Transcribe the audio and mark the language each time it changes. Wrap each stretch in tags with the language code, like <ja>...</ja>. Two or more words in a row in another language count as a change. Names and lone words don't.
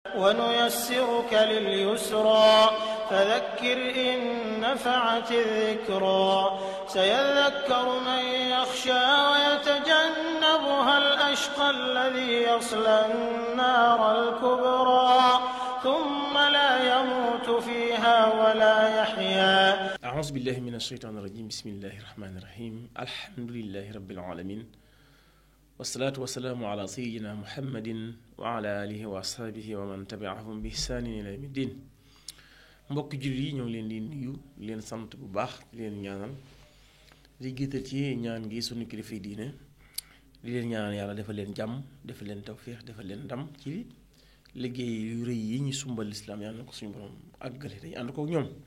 <ar>ونيسرك لليسرى فذكر إن نفعت الذكرى سيذكر من يخشى ويتجنبها الأشقى الذي يصلى النار الكبرى ثم لا يموت فيها ولا يحيا. أعوذ بالله من الشيطان الرجيم. بسم الله الرحمن الرحيم. الحمد لله رب العالمين والصلاة والسلام على سيدنا محمد وعلى آله وأصحابه ومن تبعهم بإحسان إلى يوم الدين.</ar> <wo>mbokk jullit yi ñoo ngi leen di nuyu di leen sant bu baax di leen ñaanal di jiital ci ñaan gi sunu kilifa diine di leen ñaanal yàlla defal leen jàmm defal leen tawféex defal leen ndam ci liggéey yu rëy yi ñu sumbal lislaam yàlla na ko suñu borom àggale dañu ànd ko ñoom</wo>